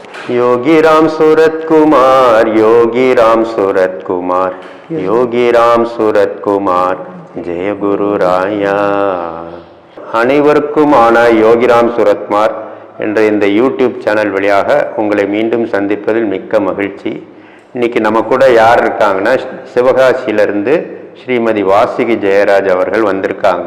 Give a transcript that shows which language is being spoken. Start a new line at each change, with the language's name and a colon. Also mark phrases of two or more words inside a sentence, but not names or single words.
Tamil: योगीराम सूरत कुमार, योगीराम सूरत कुमार, योगीराम सूरत कुमार, जय गुरु राया. அனைவருக்குமான யோகிராம் சூரத்குமார் என்ற இந்த
English: YouTube channel
Tamil: வழியாக உங்களை மீண்டும் சந்திப்பதில் மிக்க மகிழ்ச்சி. இன்னைக்கு நம்ம கூட யார் இருக்காங்கன்னா, சிவகாசியிலிருந்து ஸ்ரீமதி வாசுகி ஜெயராஜ் அவர்கள் வந்திருக்காங்க.